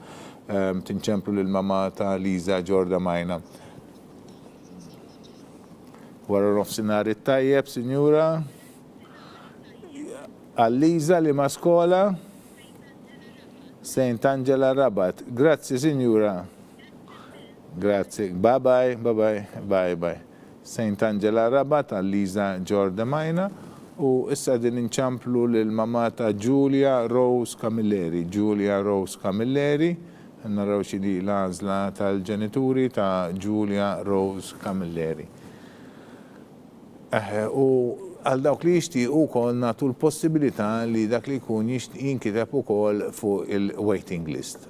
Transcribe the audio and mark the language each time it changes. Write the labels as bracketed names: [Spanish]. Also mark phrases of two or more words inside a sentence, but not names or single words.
[Maltese] Tinċemplu lil mama ta' Liza Ġorda Majna. Wara nofsinhar it-tajjeb, Sinjura. Għal-Liza li ma' skola St. Angela Rabat. Grazzi, Sinjura. Grazzi. Bye bye, bye bye, bye bye. St. Angela Rabat għal-Liza Ġorda Majna. U issa din inċamplu l-mamma ta' Giulia Rose Camilleri. Giulia Rose Camilleri. Naraw xini l-għazla tal-ġenituri ta' Giulia Rose Camilleri. U għal dawk li jixtiequ wkoll nagħtu l-possibilità li dak li jkun jinkiteb ukoll fuq il- [English] waiting list.